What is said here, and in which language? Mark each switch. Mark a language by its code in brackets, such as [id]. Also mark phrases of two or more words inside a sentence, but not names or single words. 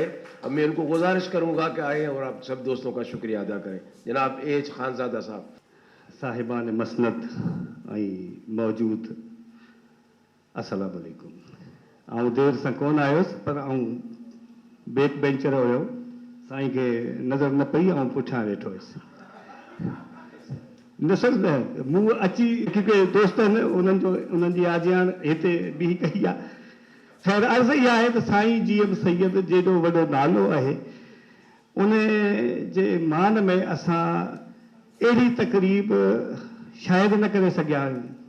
[ur] اب میں ان کو گزارش کروں گا کہ آئیں اور آپ سب دوستوں کا شکریہ ادا کریں. جناب ایچ خانزادہ صاحب. صاحبان مسند موجود, السلام علیکم. [sd] آؤں دیر سے کون آیوس پر آؤں [en] back bencher [sd] ہوयो, سائیں کے نظر نہ پئی, آؤں پٹھا ویٹھو ہوئس. نسل न मूं अची क्योंकि दोस्त आहिनि उन्हनि जी आजियाण हिते बीह कई आहे. ख़ैर अर्ज़ु इहा आहे त साईं जी एम सैयद जेॾो वॾो नालो आहे उन जे मान में असां अहिड़ी तक़रीब शायदि न करे सघिया आहियूं.